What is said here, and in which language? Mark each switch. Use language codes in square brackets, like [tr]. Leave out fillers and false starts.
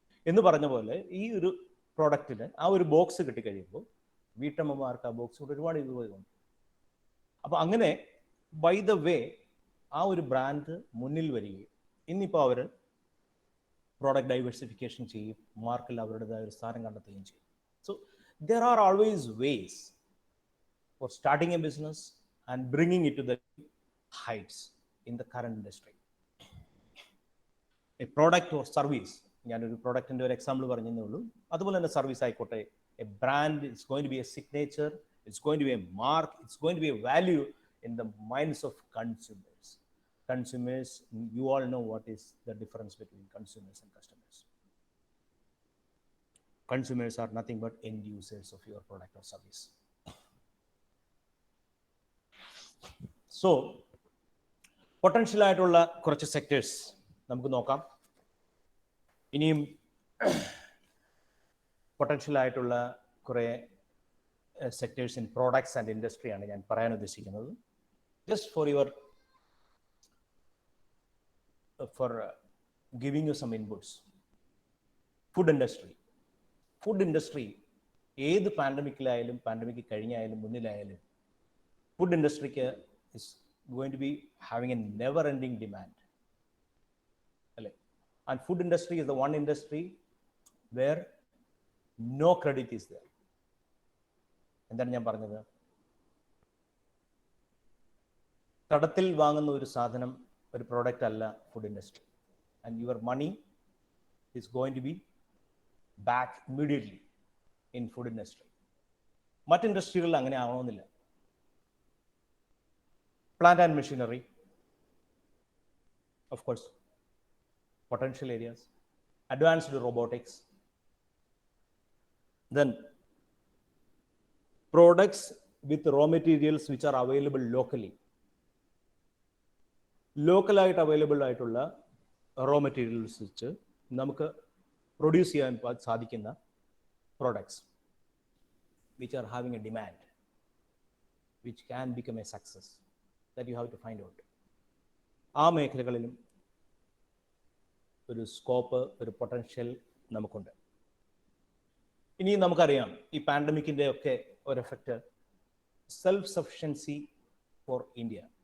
[ml] എന്ന് പറഞ്ഞ പോലെ ഈ ഒരു പ്രോഡക്റ്റിന് ആ ഒരു ബോക്സ് കിട്ടിക്കഴിയുമ്പോൾ വീട്ടമ്മമാർക്ക് ആ ബോക്സ് കൊണ്ട് ഒരുപാട് ഉപയോഗമുണ്ട്. അപ്പോൾ അങ്ങനെ ബൈ ദ വേ ആ ഒരു ബ്രാൻഡ് മുന്നിൽ വരികയും ഇന്നിപ്പോൾ അവർ പ്രോഡക്റ്റ് ഡൈവേഴ്സിഫിക്കേഷൻ ചെയ്യും, മാർക്കിൽ അവരുടേതായ ഒരു സ്ഥാനം കണ്ടെത്തുകയും ചെയ്യും. [en] So there are always ways for starting a business and bringing it to the heights in the current industry. A product or service, [ml] ഞാനൊരു പ്രോഡക്റ്റിൻ്റെ ഒരു എക്സാമ്പിൾ പറഞ്ഞതേ ഉള്ളൂ. അതുപോലെ തന്നെ സർവീസ് ആയിക്കോട്ടെ, [en] A brand it's going to be a signature, it's going to be a mark, it's going to be a value in the minds of consumers. Consumers, you all know what is the difference between consumers and customers. Consumers are nothing but end users of your product or service. [ml] So potential ആയിട്ടുള്ള കുറച്ച് sectors നമുക്ക് നോക്കാം. ഇനിയും potential ആയിട്ടുള്ള കുറേ sectors in products and ഇൻഡസ്ട്രിയാണ് ഞാൻ പറയാൻ ഉദ്ദേശിക്കുന്നത്. [en] Just for giving you some inputs. [ml] Food industry ഏത് പാൻഡമിക്കിലായാലും, pandemic കഴിഞ്ഞായാലും മുന്നിലായാലും, [en] food industry is going to be having a never ending demand. And food industry is the one industry where no credit is there. [ml] എന്താണ് ഞാൻ പറഞ്ഞത്? കടത്തിൽ വാങ്ങുന്ന ഒരു സാധനം ഒരു product അല്ല food industry. [en] And your money is going to be back immediately in food industry. [ml] മറ്റ് ഇൻഡസ്ട്രികളിൽ അങ്ങനെ ആവണമെന്നില്ല. [en] Plant and machinery, of course, potential areas, advanced robotics, then products with raw materials which are available locally. [ml] ലോക്കലായിട്ട് available ആയിട്ടുള്ള raw materials വെച്ച് നമുക്ക് produce ചെയ്യാൻ സാധിക്കുന്ന products [en] which are having a demand, which can become a success, that you have to find out. [ml] ആ മേഖലകളിലും ഒരു scope, ഒരു potential നമുക്കുണ്ട്. ഇനി നമുക്കറിയാം ഈ പാൻഡമിക്കിൻ്റെ ഒക്കെ ഒരു effect self sufficiency for India.